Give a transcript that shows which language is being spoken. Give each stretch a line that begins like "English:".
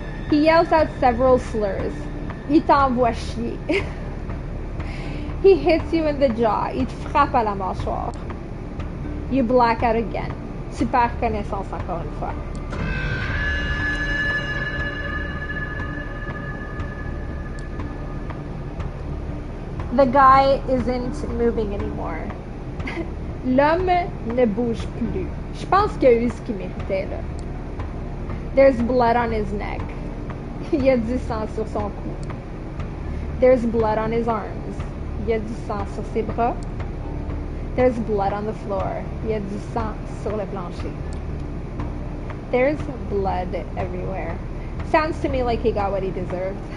English: He yells out several slurs.
French: Il t'envoie chier.
English: He hits you in the jaw.
French: Il te frappe à la mâchoire.
English: You black out again.
French: Tu perds connaissance encore une fois.
English: The guy isn't moving anymore.
French: L'homme ne bouge plus. Je pense qu'il a eu ce qu'il méritait, là.
English: There's blood on his neck.
French: Il y a du sang sur son cou.
English: There's blood on his arms.
French: Il y a du sang sur ses bras.
English: There's blood on the floor.
French: Il y a du sang sur le plancher.
English: There's blood everywhere. Sounds to me like he got what he deserved.